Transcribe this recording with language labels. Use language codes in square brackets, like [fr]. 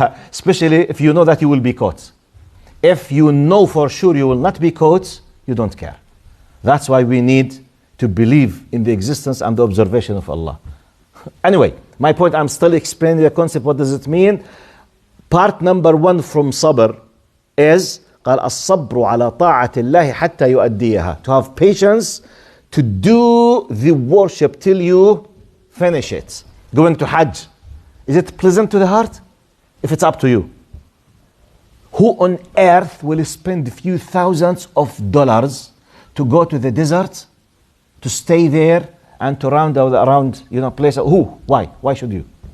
[en] Especially if you know that you will be caught. If you know for sure you will not be caught, you don't care. That's why we need to believe in the existence and the observation of Allah. Anyway, my point, I'm still explaining the concept. What does it mean? Part number 1 from sabr is [ar] قال الصبر على طاعة الله حتى يؤديها. [en] To have patience to do the worship till you finish it. Going to Hajj, is it pleasant to the heart? If it's up to you. Who on earth will spend a few thousands of dollars to go to the desert, to stay there and to round out around, place? Who? Why? Why should you?